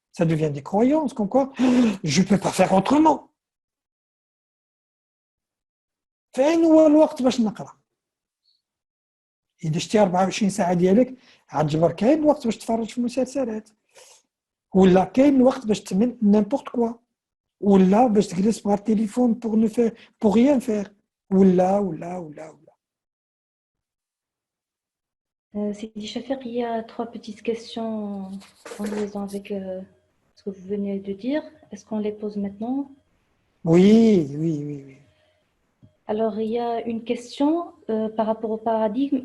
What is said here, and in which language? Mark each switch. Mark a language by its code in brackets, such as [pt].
[fr] Ça devient des croyances comme quoi je ne peux pas faire autrement. [ar] فين هو الوقت باش نقرا؟ إذا شتي 24 ساعة ديالك عتجبر كاين الوقت باش تفرج في المسلسلات ولا كاين الوقت باش تعمل [fr] n'importe quoi [ar] ولا باش تجلس مع التليفون [fr] pour rien faire [ar] ولا. [fr] Sidi Chafiq, il y a 3 petites questions en liaison avec ce que vous venez de dire. Est-ce qu'on les pose maintenant? Oui. Alors, il y a une question par rapport au paradigme.